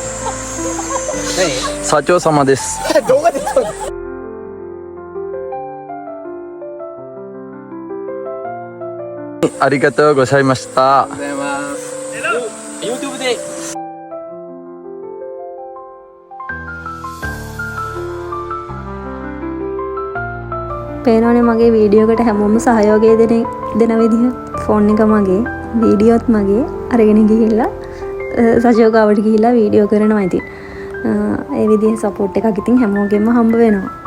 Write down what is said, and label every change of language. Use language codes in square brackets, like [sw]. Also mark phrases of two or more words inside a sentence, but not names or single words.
[ja] 社長様です。ありがとうございました。YouTube で [si] පේනවනේ මගේ වීඩියෝ එකට හැමෝම සහයෝගය දෙන විදිහ ෆෝන් එක මගේ වීඩියෝත් මගේ අරගෙන ගිහිල්ලා සජෝගාවට ගිහිල්ලා වීඩියෝ කරනවා ඉතින් ඒ විදිහේ සපෝට් එකක් ඉතින් හැමෝගෙම හම්බ වෙනවා.